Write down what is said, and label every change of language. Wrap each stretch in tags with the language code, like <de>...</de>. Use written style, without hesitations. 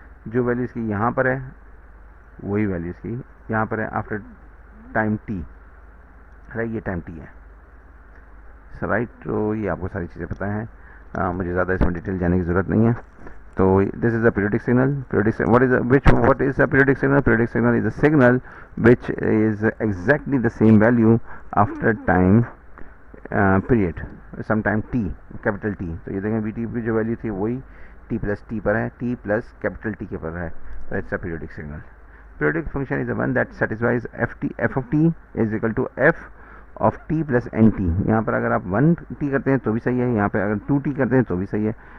<hi>जो वैल्यू इसकी यहाँ पर है वही वैल्यू इसकी यहाँ पर है</hi> <en>after time tea,</en> <hi>राइट, ये टाइम टी है, राइट। तो ये आपको सारी चीज़ें पता हैं, मुझे ज़्यादा इसमें डिटेल जाने की ज़रूरत नहीं है।</hi> <en>तो this is a periodic signal. what is a periodic signal? Periodic signal is a signal which is exactly the same value after time period, some time t, capital T।</en> <hi>तो ये देखें vt की जो वैल्यू थी वही t plus t पर है, t plus capital T के पर है, तो</hi> <en>It's a periodic signal. Periodic function is the one that satisfies f of t is equal to f of t plus n T.</en> <hi>यहाँ पर अगर आप 1t करते हैं तो भी सही है, यहाँ पर अगर 2t करते हैं तो भी सही है।</hi>